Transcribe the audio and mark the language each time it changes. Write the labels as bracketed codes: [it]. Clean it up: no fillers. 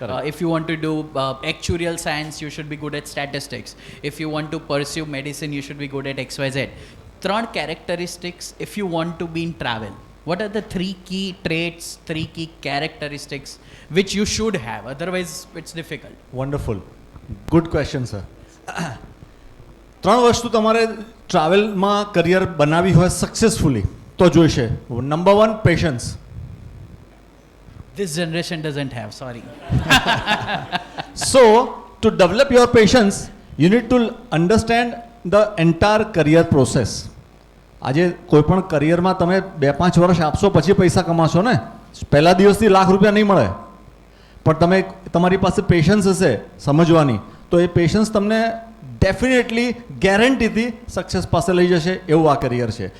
[en] If you want to do actuarial science, you should be good at statistics. If you want to pursue medicine, you should be good at XYZ. 3 characteristics if you want to be in travel. What are the 3 key traits, 3 key characteristics which you should have? Otherwise, it's difficult. Wonderful. Good question sir. [gu] 3 વસ્તુ તમારે ટ્રાવેલમાં career બનાવી હોય successfully તો જોઈશે. [en] Number 1, patience. This generation doesn't have, sorry. So, to develop your patience, you need to understand the entire career process. [gu] આજે કોઈ પણ કરિયરમાં તમે 2-5 વર્ષ આપશો પછી પૈસા કમાશો ને. પહેલા દિવસથી લાખ રૂપિયા નહીં મળે, પણ તમે તમારી પાસે પેશન્સ હશે સમજવાની, તો એ પેશન્સ તમને ડેફિનેટલી ગેરંટીથી સક્સેસ પાસે લઈ જશે એવું આ કરિયર છે.